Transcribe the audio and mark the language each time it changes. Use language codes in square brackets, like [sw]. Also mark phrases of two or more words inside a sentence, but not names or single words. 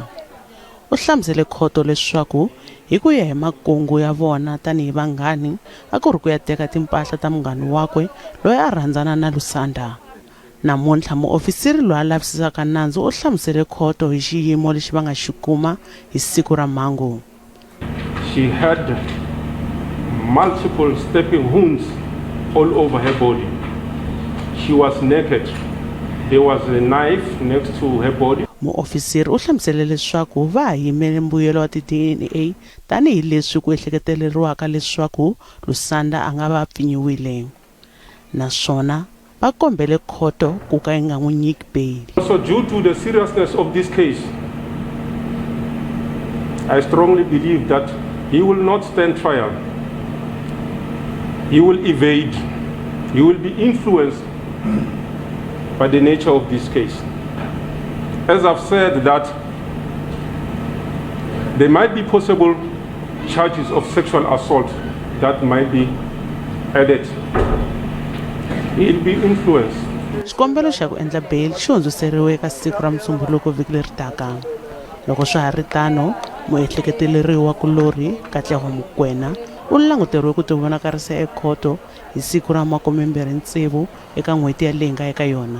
[ts] U hlamusele khoto leswaku hi ku ya hi makungu ya vona tanihi vanghani a ku ri ku ya teka timpahla ta munghani wakwe loyi a rhandzana na Lusanda. Namuntlha muofisiri loyi a lavisisaka nandzu u hlamusele khoto hi xiyimo lexi va nga xi kuma hi siku ra mhangu. [en] She had multiple stabbing wounds all over her body. She was naked. There was a knife next to her body. [ts] Muofisiri u hlamusele leswaku va ha yimele mbuyelo wa ti-DNA tanihi leswi ku ehleketeleriwaka leswaku Lusanda a nga va pfinyiwile. Naswona va kombele khoto ku ka yi nga n'wi nyiki bail. [en] Also due to the seriousness of this case, I strongly believe that he will not stand trial. He will evade. He will be influenced by the nature of this case. As I've said that there might be possible charges of sexual assault that might be added. He'll be influenced. [ts] Xikombelo xa ku endla bail xi hundziseriwe eka siku ra Musumbhunuku vhiki leri taka. Loko swi ha ri tano, muehleketeleriwa kulori Katlego Mokoena u languteriwe ku tivonakarisa ekhoto hi siku ra 26 eka n'hweti ya leyi nga eka yona.